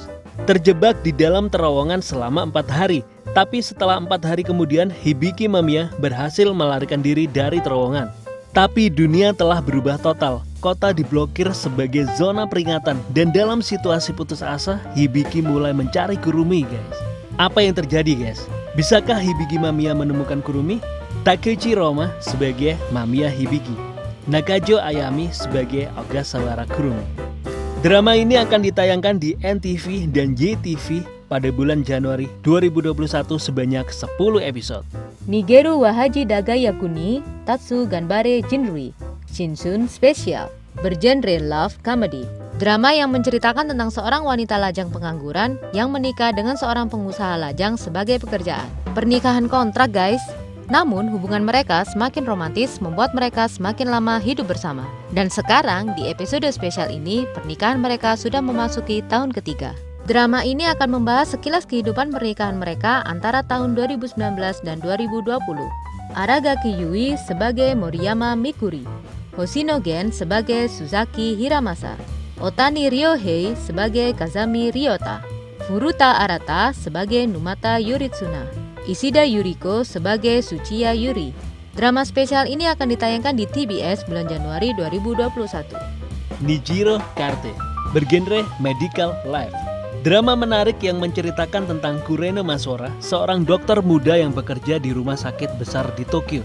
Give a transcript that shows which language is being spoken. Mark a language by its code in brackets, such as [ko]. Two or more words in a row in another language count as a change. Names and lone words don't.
[id] Terjebak di dalam terowongan selama 4 hari, tapi setelah 4 hari kemudian Hibiki Mamiya berhasil melarikan diri dari terowongan. Tapi dunia telah berubah total, kota diblokir sebagai zona peringatan, dan dalam situasi putus asa, Hibiki mulai mencari Kurumi guys. Apa yang terjadi guys? Bisakah Hibiki Mamiya menemukan Kurumi? Takeuchi Roma sebagai Mamiya Hibiki, Nakajo Ayami sebagai Ogasawara Kurumi. Drama ini akan ditayangkan di NTV dan JTV pada bulan Januari 2021 sebanyak 10 episode. Nigeru wa Haji Daga Yakuni Tatsu Ganbare Jinrui Shinsun Special, bergenre [en] love comedy. [id] Drama yang menceritakan tentang seorang wanita lajang pengangguran yang menikah dengan seorang pengusaha lajang sebagai pekerjaan. Pernikahan kontrak guys. Namun hubungan mereka semakin romantis membuat mereka semakin lama hidup bersama. Dan sekarang di episode spesial ini pernikahan mereka sudah memasuki tahun ketiga. Drama ini akan membahas sekilas kehidupan pernikahan mereka antara tahun 2019 dan 2020. Aragaki Yui sebagai Moriyama Mikuri, Hoshino Gen sebagai Suzaki Hiramasa, Otani Ryohei sebagai Kazami Ryota, Furuta Arata sebagai Numata Yoritsuna, Ishida Yuriko sebagai Tsuchiya Yuri. Drama spesial ini akan ditayangkan di TBS bulan Januari 2021. Nijiro Karte, bergenre [en] medical life. [id] Drama menarik yang menceritakan tentang Kureno Masora, seorang dokter muda yang bekerja di rumah sakit besar di Tokyo.